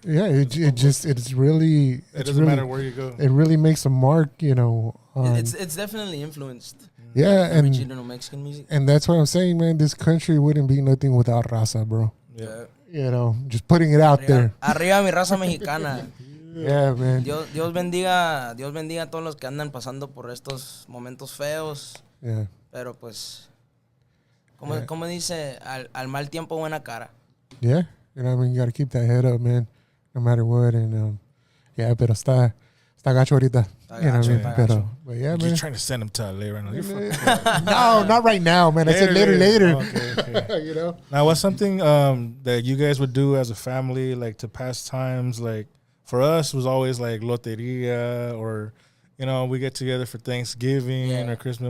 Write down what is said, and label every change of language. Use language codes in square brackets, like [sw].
[en] Yeah, it doesn't matter where you go. It really makes a mark, you know. It's definitely influenced. Yeah, and original Mexican music. And that's what I'm saying, man. This country wouldn't be nothing without raza, bro. Yeah. You know, just putting it out there. [es] Arriba mi raza mexicana. [en] Yeah, man. [es] Dios bendiga a todos los que andan pasando por estos momentos feos. [en] Yeah. [es] Pero pues, como dice, al mal tiempo buena cara. [en] Yeah. You know what I mean? You got to keep that head up, man, no matter what. And, yeah, [es] pero está gacho ahorita. [en] You know what I mean? But yeah, man. You're trying to send him to LA right now. You're fucking No, not right now, man. I said later. Okay. You know? Now, what's something that you guys would do as a family, like to pass times? Like, for us, it was always like loteria, or, you know, we get together for Thanksgiving or Christmas.